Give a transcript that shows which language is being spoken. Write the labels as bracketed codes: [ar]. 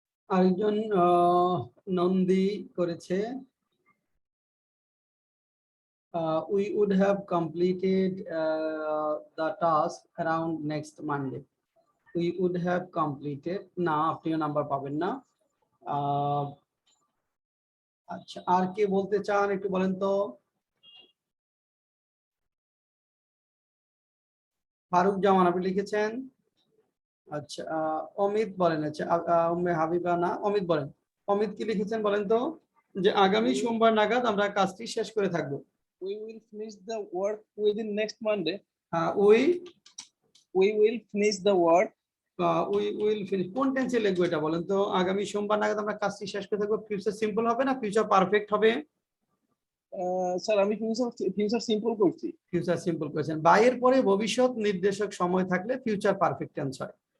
[bn] আরেকজন নন্দী করেছে [en] we would have completed the task around next Monday. We would have completed, [bn] না আপনিও number পাবেন না। আচ্ছা আর কে বলতে চান একটু বলেন তো। ফারুক জামান আপনি লিখেছেন। আচ্ছা অমিত বলেন। আচ্ছা উম্মে হাবিবা না, অমিত বলেন। অমিত কি লিখেছেন বলেন তো, যে আগামী সোমবার নাগাদ আমরা কাজটি শেষ করে থাকব। [en] We will finish the work within next Monday. We will finish the work. We will finish [bn] কোন টেন্সে লিখবো এটা বলেন তো। আগামী সোমবার নাগাদ আমরা কাজটি শেষ করে থাকবো, ফিউচার সিম্পল হবে না ফিউচার পারফেক্ট হবে? স্যার আমি ফিউচার সিম্পল করছি। ফিউচার সিম্পল করেছেন। বাই এর পরে ভবিষ্যৎ নির্দেশক সময় থাকলে ফিউচার পারফেক্ট টেন্স হয়।